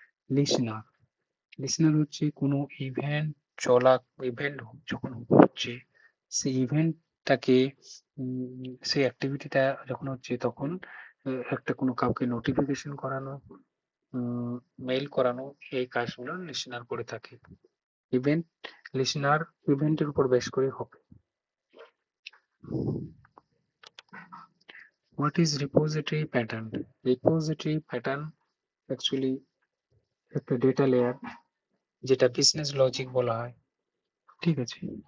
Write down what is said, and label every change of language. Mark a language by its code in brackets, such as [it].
[bn] Listener, listener হচ্ছে কোনো event চলা, ইভেন্ট যখন হচ্ছে সেই ইভেন্টটাকে সেই অ্যাক্টিভিটিটা যখন হচ্ছে তখন একটা কোনো কাউকে নোটিফিকেশন করানো, মেইল করানো, এই কাজগুলো লিসনার করে থাকে। ইভেন্ট লিসনার ইভেন্টের উপর বেশ করে হবে। [en] What is repository pattern? [bn] Repository pattern actually একটা ডেটা লেয়ার, যেটা বিজনেস লজিক বলা হয়, ঠিক আছে।